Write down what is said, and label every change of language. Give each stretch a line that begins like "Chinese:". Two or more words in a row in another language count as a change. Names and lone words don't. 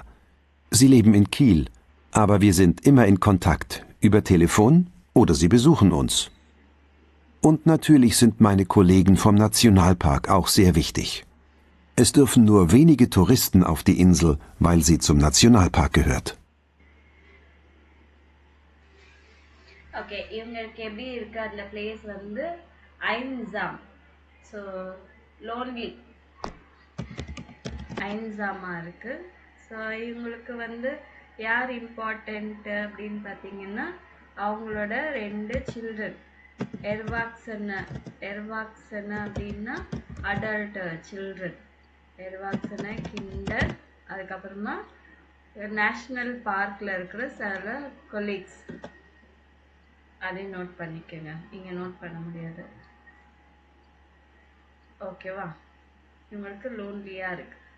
German: Sie leben in Kiel, aber wir sind immer in Kontakt, über Telefon oder sie besuchen uns. Und natürlich sind meine Kollegen vom Nationalpark auch sehr wichtig. Es dürfen nur wenige Touristen auf die Insel, weil sie zum Nationalpark gehört.
Tamil: ஓகே இவங்களுக்கு எப்படி இருக்கு அந்த பிளேஸ் வந்து ஐன்சாம்
English: so lonely
Tamil: ஐன்சாமா இருக்கு ஸோ இவங்களுக்கு வந்து யார் இம்பார்ட்டண்ட் அப்படின்னு பார்த்தீங்கன்னா அவங்களோட 2 சில்ட்ரன் எர்வாக்சன அப்படின்னா
English: adult children
German: Erwachsene Kinder
Tamil: அதுக்கப்புறமா
English: national park
Tamil: இருக்கிற சில கொலீக்ஸ் அதையும் நோட் பண்ணிக்கோங்க இங்கே நோட் பண்ண முடியாது ஓகேவா இவங்களுக்கு லோன்லியாக இருக்கு